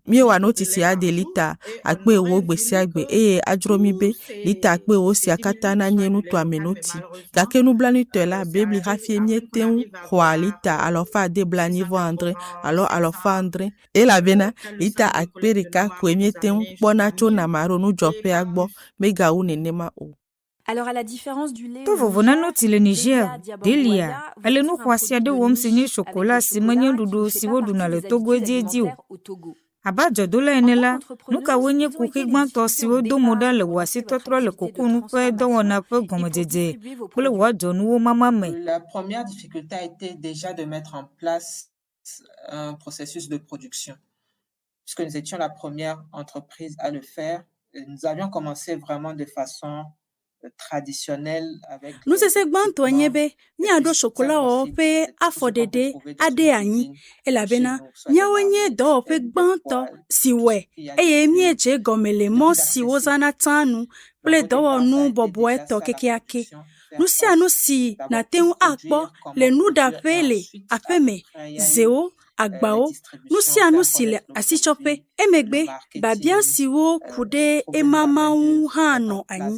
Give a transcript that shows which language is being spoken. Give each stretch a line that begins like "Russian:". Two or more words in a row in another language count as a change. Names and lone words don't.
Ewe: Míewɔa noti sia de lita 10,000 gbe sia gbe eye adzro mi be lita 10,000 sia katã nanye nutoa me noti. Gake nublanuitɔe la bebli hafi míete ŋu xɔa lita 190 alo 100 elabena lita 1,000 koe míete ŋu kpɔna tso Namaro nudzɔƒea gbɔ megawu nenema o.
French: Alors à la différence du lait
Ewe: To vovo na noti le Niger, Delia, ele nu xɔasi aɖe wɔm si nye chocolat si menye ɖuɖu si woɖuna le Togo ediedi o. Aba dzɔdola ene la, nu kawoe nye kuxe gbãtɔ siwo do mo ɖa le wò asitɔtrɔ le kokonu ƒe dɔwɔna ƒe gɔmedzedze kple wò adzɔnuwo mama me.
French: La première difficulté a été déjà de mettre en place un processus de production. Puisque nous étions la première entreprise à le faire, nous avions commencé vraiment de façon traditionnelle avec
Ewe: nusese gbãtɔ nye be míaɖo chocolat wɔwɔ ƒe afɔɖeɖe aɖe anyi elabena míawo nye dɔwɔƒe gbãtɔ si wɔe eye míedze gɔme le mɔ si wozãna tsãnu kple dɔwɔnu bɔbɔetɔ kekeake. Nu sia nu si nate ŋu akpɔ le nuɖaƒe le aƒe me, zewo, agbawo, nu sia nu si le asitsɔƒe, emegbe babia siwo ku ɖe emama ŋu hã nɔ anyi.